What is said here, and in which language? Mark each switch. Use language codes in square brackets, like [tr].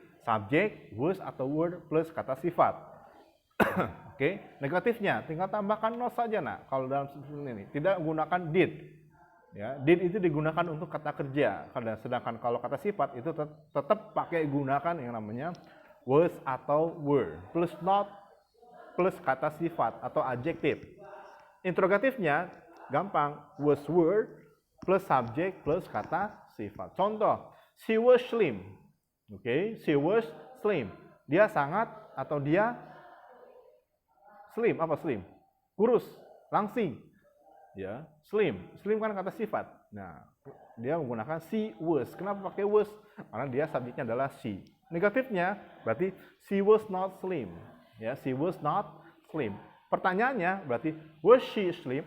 [id] Subjek, was atau were plus kata sifat. Oke, negatifnya tinggal tambahkan not saja, nah. Kalau dalam ini tidak menggunakan did. Ya, did itu digunakan untuk kata kerja. Sedangkan kalau kata sifat itu tetap pakai gunakan yang namanya was atau were plus not plus kata sifat atau adjektif. Interrogatifnya gampang, was were plus subjek plus kata sifat. Contoh, [en] she was slim. Oke, she was slim. [id] Dia sangat atau dia slim, apa slim? Kurus, langsing. Ya, slim. Slim kan kata sifat. Nah, dia menggunakan [en] she was. [id] Kenapa pakai was? Karena dia subjeknya adalah she. Negatifnya berarti [en] she was not slim. Ya, she was not slim. [id] Pertanyaannya berarti [en] was she slim?